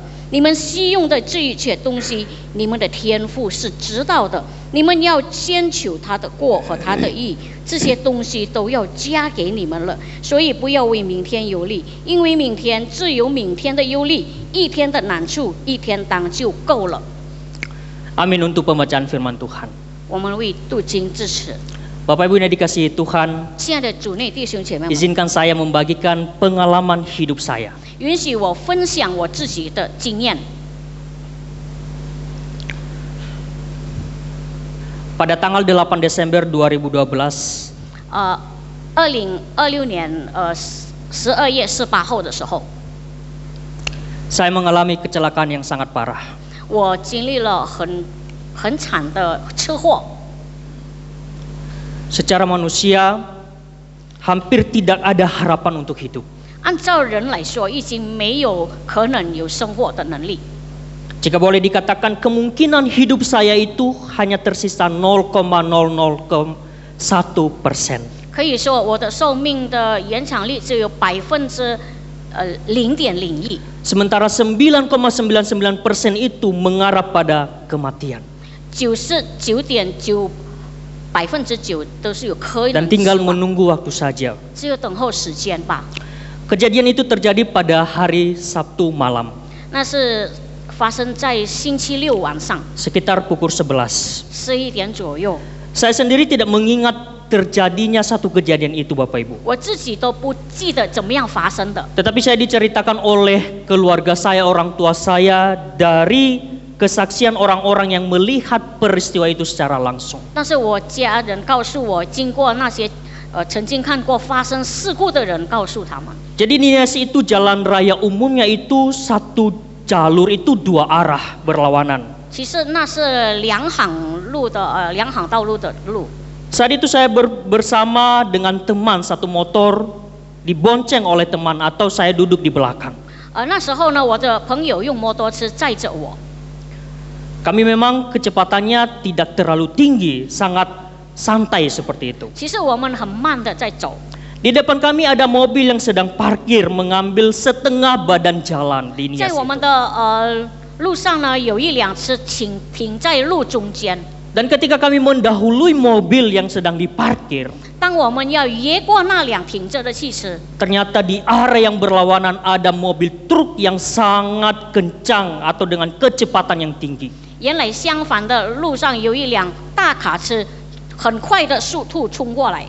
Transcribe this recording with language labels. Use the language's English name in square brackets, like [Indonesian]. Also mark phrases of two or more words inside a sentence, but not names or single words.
[Chinese] 你们需用的这一切东西，你们的天父是知道的。你们要先求他的国和他的义，这些东西都要加给你们了。所以不要为明天忧虑，因为明天自有明天的忧虑，一天的难处一天当就够了。 [Indonesian] Amin untuk pembacaan firman Tuhan. [Chinese] 我们为读经支持。 [Indonesian] Bapak Ibu yang dikasihi Tuhan, [Chinese] 亲爱的主内弟兄姐妹们， [Indonesian] izinkan saya membagikan pengalaman hidup saya. [Chinese] 允许我分享我自己的经验。 [Indonesian] Pada tanggal 8 Desember 2012, [Chinese] 2026 年12月18号的时候， [Indonesian] saya mengalami kecelakaan yang sangat parah. [Chinese] 我经历了很惨的车祸。 [Indonesian] Secara manusia, hampir tidak ada harapan untuk hidup. [Chinese] 按照人来说，已经没有可能有生活的能力。 [Indonesian] Jika boleh dikatakan kemungkinan hidup saya itu hanya tersisa 0,001%. [Chinese] 可以说，我的寿命的延长率只有0.01%。 [Indonesian] Sementara 9,99% itu mengarah pada kematian. [Chinese] 99.9% 都是有可能 [Indonesian] Dan tinggal menunggu waktu saja. [Chinese] 只有等候时间吧。 [Indonesian] Kejadian itu terjadi pada hari Sabtu malam, [Chinese] 那是发生在星期六晚上 [Indonesian] sekitar pukul 11. [Chinese] 11 点左右。 [Indonesian] Saya sendiri tidak mengingat terjadinya satu kejadian itu, Bapak Ibu. [Chinese] 我自己都不记得怎么样发生的， [Indonesian] Tetapi saya diceritakan oleh keluarga saya, orang tua saya, dari kesaksian orang-orang yang melihat peristiwa itu secara langsung. [Chinese] 但是我家人告诉我，经过那些曾经看过发生事故的人告诉他们， [Indonesian] Jadi Niasi itu jalan raya umumnya itu satu jalur itu dua arah berlawanan. [Chinese] 其实那是两行道路的路。 [Indonesian] Saat itu saya bersama dengan teman satu motor, dibonceng oleh teman atau saya duduk di belakang. [Chinese] 那时候呢，我的朋友用摩托车载着我。 [Indonesian] Kami memang kecepatannya tidak terlalu tinggi, sangat santai seperti itu. [Chinese] 其实我们很慢的在走。 [Indonesian] Di depan kami ada mobil yang sedang parkir mengambil setengah badan jalan di Nias [Chinese] 在我们 [Indonesian] itu. [Chinese] 的路上呢，有一辆车停在路中间。 [Indonesian] Dan ketika kami mendahului mobil yang sedang diparkir, [Chinese] 当我们要越过那辆停着的汽车， [Indonesian] ternyata di area yang berlawanan ada mobil truk yang sangat kencang atau dengan kecepatan yang tinggi. [Chinese] 原来相反的路上有一辆大卡车，很快的速度冲过来，